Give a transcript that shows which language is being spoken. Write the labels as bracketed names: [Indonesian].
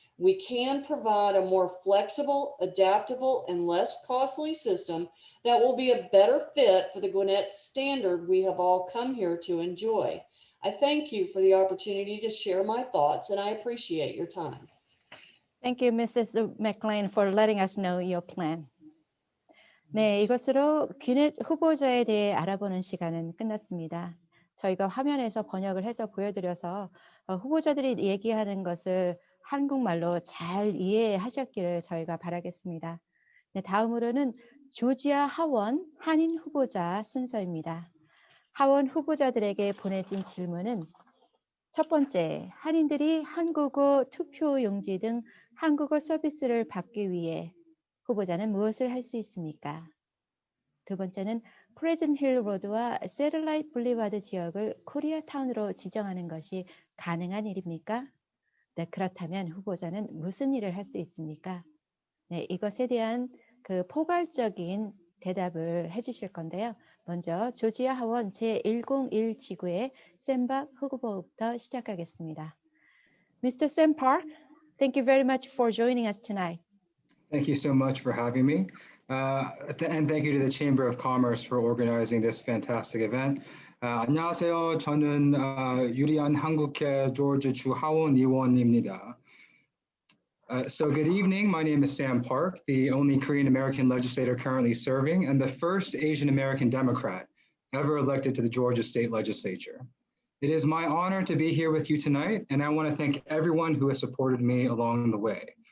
[English] We can provide a more flexible, adaptable, and less costly system that will be a better fit for the Gwinnett standard we have all come here to enjoy. I thank you for the opportunity to share my thoughts, and I appreciate your time. Thank you, Mrs. McClain, for letting us know your plan. [Korean] 네, 이것으로 귀넷 후보자에 대해 알아보는 시간은 끝났습니다. 저희가 화면에서 번역을 해서 보여드려서 후보자들이 얘기하는 것을 한국말로 잘 이해하셨기를 저희가 바라겠습니다. 네, 다음으로는 조지아 하원 한인 후보자 순서입니다. 하원 후보자들에게 보내진 질문은 첫 번째, 한인들이 한국어 투표용지 등 한국어 서비스를 받기 위해 후보자는 무엇을 할 수 있습니까? 두 번째는 프레젠트 힐 로드와 세틀라이트 블리바드 지역을 코리아타운으로 지정하는 것이 가능한 일입니까? 네, 그렇다면 후보자는 무슨 일을 할 수 있습니까? 네, 이것에 대한 그 포괄적인 대답을 해주실 건데요. 먼저 조지아 하원 제101 지구의 샘박 후보부터 시작하겠습니다. [English] Mr. Sam Park, thank you very much for joining us tonight. Thank you so much for having me. And thank you to the Chamber of Commerce for organizing this fantastic event. [Korean] 안녕하세요. 저는 유리한 한국계 조지 주 하원 의원입니다. [English] So good evening. My name is Sam Park, the only Korean American legislator currently serving and the first Asian American Democrat ever elected to the Georgia State Legislature. It is my honor to be here with you tonight, and I want to thank everyone who has supported me along the way.